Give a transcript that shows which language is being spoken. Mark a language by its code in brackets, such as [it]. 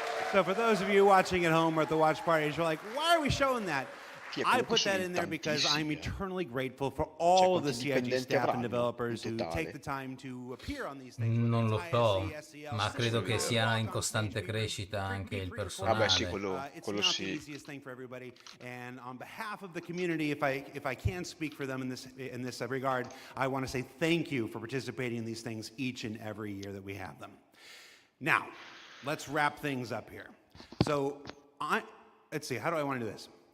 [en] So for those of you watching at home or at the watch parties, you're like, why are we showing that? I put that in there because I'm eternally grateful for all of the CIG staff and developers who take the time to appear on these things. [it] Non lo so, ma credo che sia in costante crescita anche il personale. Vabbè, sì, quello sì. [en] The easiest thing for everybody. And on behalf of the community, if I can speak for them in this regard, I want to say thank you for participating in these things each and every year that we have them. Now, let's wrap things up here. So, let's see, how do I want to do this?